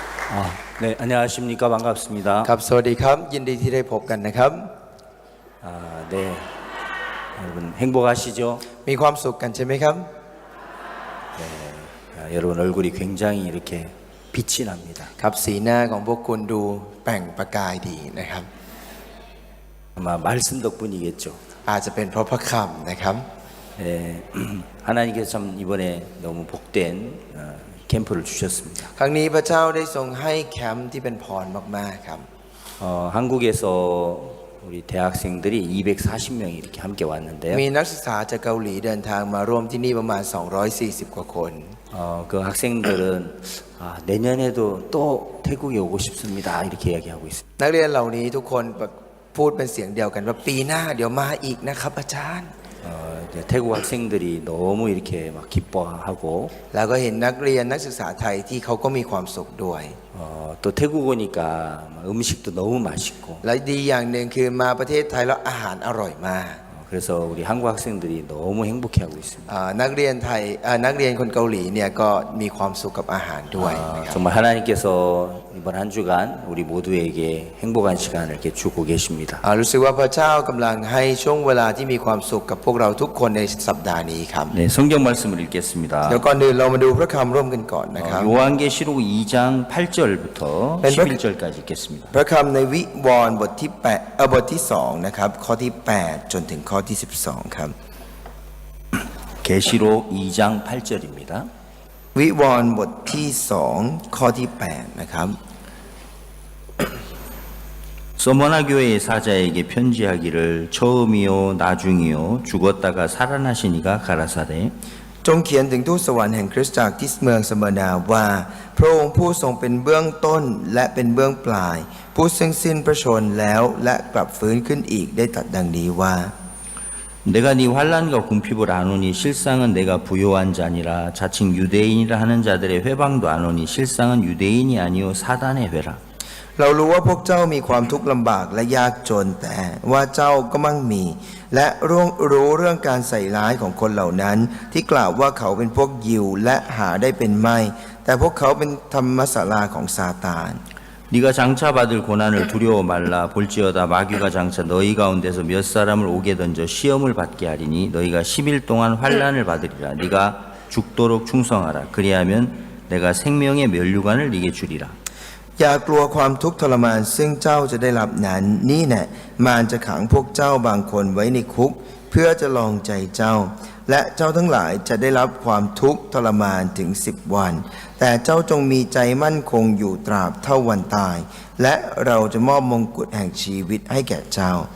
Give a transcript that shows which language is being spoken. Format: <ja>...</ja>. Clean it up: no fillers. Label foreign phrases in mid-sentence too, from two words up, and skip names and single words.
<ko>네, 안녕하십니까. 반갑습니다.</ko> <th>ครับสวัสดีครับยินดีที่ได้พบกันนะครับ</th> <ko>네. 여러분 행복하시죠?</ko> <th>มีความสุขกันใช่ไหมครับ</th> <ko>여러분 얼굴이 굉장히 이렇게 빛이 납니다.</ko> <th>ครับสีหน้าของพวกคุณดูแปล่งประกายดีนะครับ</th> <ko>아마 말씀 덕분이겠죠.</ko> <th>อาจจะเป็นเพราะพระคำนะครับ</th> <ko>네, 하나님께서 참 이번에 너무 복된 캠프를 주셨습니다.</ko> <th>ครั้งนี้พระเจ้าได้ทรงให้แคมป์ที่เป็นพรมากๆครับ</th> <ko>한국에서 우리 대학생들이 240명이 이렇게 함께 왔는데요.</ko> <th>มีนักศึกษาจากเกาหลีเดินทางมาร่วมที่นี่ประมาณ240กว่าคน</th> <ko>그 학생들은 내년에도 또 태국에 오고 싶습니다. 이렇게 이야기하고 있습니다.</ko> <th>นักเรียนเหล่านี้ทุกคนพูดเป็นเสียงเดียวกันว่าปีหน้าเดี๋ยวมาอีกนะครับอาจารย์</th> <ko>태국 학생들이 너무 이렇게 막 기뻐하고</ko> <th>แล้วก็เห็นนักเรียนนักศึกษาไทยที่เขาก็มีความสุขด้วย</th> <ko>또 태국 오니까 음식도 너무 맛있고</ko> <th>และดีอย่างหนึ่งคือมาประเทศไทยแล้วอาหารอร่อยมาก</th> <ko>그래서 우리 한국 학생들이 너무 행복해하고 있습니다.</ko> <th>นักเรียนไทยนักเรียนคนเกาหลีเนี่ยก็มีความสุขกับอาหารด้วยนะครับ</th> <ko>정말 하나님께서 이번 한 주간 우리 모두에게 행복한 시간을 이렇게 주고 계십니다.</ko> <th>รู้สึกว่าพระเจ้ากำลังให้ช่วงเวลาที่มีความสุขกับพวกเราทุกคนในสัปดาห์นี้ครับ</th> <ko>네, 성경 말씀을 읽겠습니다.</ko> <th>เดี๋ยวก่อนอื่นเรามาดูพระคำร่วมกันก่อนนะครับ</th> <ko>요한계시록 2장 8절부터 11절까지 읽겠습니다.</ko> <th>พระคำในวิวรณ์บทที่บทที่2นะครับข้อที่8จนถึงข้อที่12ครับ</th> <ko>계시록 2장 8절입니다.</ko> <th>วิวรณ์บทที่2ข้อที่8นะครับ</th> <ko>서머나 교회의 사자에게 편지하기를 처음이요 나중이요 죽었다가 살아나시니가 가라사대</ko> <th>จงเขียนถึงทูตสวรรค์แห่งคริสตจักรที่เมืองสมณาว่าพระองค์ผู้ทรงเป็นเบื้องต้นและเป็นเบื้องปลายผู้ซึ่งสิ้นพระชนม์แล้วและกลับฟื้นขึ้นอีกได้ตรัสดังนี้ว่า</th> <ko>내가 네 환난과 궁핍을 아노니 실상은 내가 부요한 자니라 자칭 유대인이라 하는 자들의 회방도 아노니 실상은 유대인이 아니요 사단의 회라</ko> <th>เรารู้ว่าพวกเจ้ามีความทุกข์ลำบากและยากจนแต่ว่าเจ้าก็มั่งมีและรู้เรื่องการใส่ร้ายของคนเหล่านั้นที่กล่าวว่าเขาเป็นพวกยิวและหาได้เป็นไม่แต่พวกเขาเป็นธรรมศาลาของซาตาน</th> <ko>네가 장차 받을 고난을 두려워 말라 볼지어다 마귀가 장차 너희 가운데서 몇 사람을 오게 던져 시험을 받게 하리니 너희가 10일 동안 환난을 받으리라 네가 죽도록 충성하라 그리하면 내가 생명의 면류관을 네게 주리라</ko> <th>อย่ากลัวความทุกข์ทรมานซึ่งเจ้าจะได้รับนั้นนี่แน่มารจะขังพวกเจ้าบางคนไว้ในคุกเพื่อจะลองใจเจ้าและเจ้าทั้งหลายจะได้รับความทุกข์ทรมานถึง10 วันแต่เจ้าจงมีใจมั่นคงอยู่ตราบเท่าวันตายและเราจะมอบมงกุฎแห่งชีวิตให้แก่เจ้า</th>